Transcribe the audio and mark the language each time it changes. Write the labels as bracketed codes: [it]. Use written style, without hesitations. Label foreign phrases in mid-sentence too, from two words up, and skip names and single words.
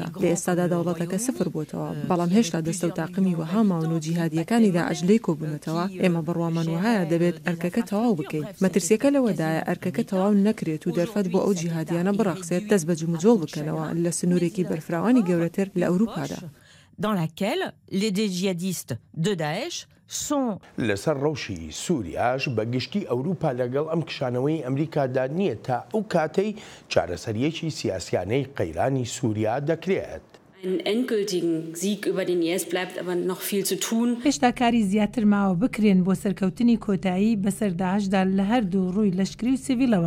[ckb] لە ئێستادا دەوڵەتەکە سفر بۆتەوە، بەڵام هێشتا دەستە و تاقمی وەها ماون و جیهادیەکانی داعش لێ کۆبوونەتەوە. ئێمە بڕوامان وهایە دەبێت ئەرکەکە تەواو بکەین. مەترسیەکە لەوەدایە ئەرکەکە تەواو نەکرێت و دەرفەت بۆ ئەو جیهادیانە بڕەخسێت دەست بە جموجۆڵ بکەنەوە لە سنوورێکی بەرفراوانی گەورەتر لە ئەوروپادا. [fr] dans laquelle les djihadistes de Daesh sont [ckb] لەسەر ڕەوشی سووریاش بە گشتی ئەوروپا لەگەڵ ئەم کشانەوەی ئەمریکادا نییە تا ئەو کاتەی چارەسەریەکی سیاسیانەی قەیرانی سووریا دەکرێت. هێشتا کاری زیاتر ماوە بکرێن بۆ سەرکەوتنی کۆتایی بەسەر داعشدا لە هەردوو ڕووی لەشکری و سیڤیلەوە.